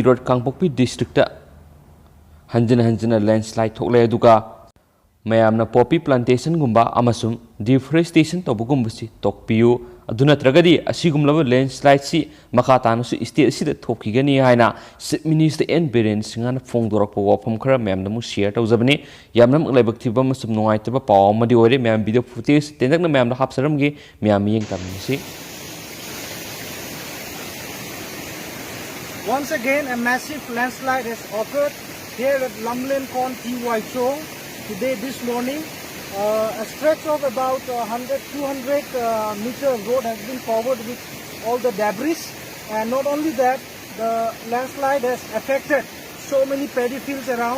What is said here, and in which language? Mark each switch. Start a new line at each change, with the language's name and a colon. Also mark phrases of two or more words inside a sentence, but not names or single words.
Manipuri: Road Kangpokpi district ta hanjana landslide thoklay aduga mayam na
English: poppy plantation
Manipuri: gumba amasung deforestation tawbugumbusi tokpiyu aduna tragadi asigumlaba landslide si makatana su state sida thokigani haina Chief Minister N Biren Singha na phongdorakpa wafam khara mayam na mu share tawjabani yamnam laibak thiba masum nungaitaba paw amadi ore mayam
English: video footage
Manipuri: tendak na mayam na hapsaramgi mayam yeng tamsi.
English: Once again, a massive landslide has occurred here at Lamlen Kon TY Chong today this morning. A stretch of about 100-200 meter road has been covered with all the debris, and not only that, the landslide has affected so many paddy fields around.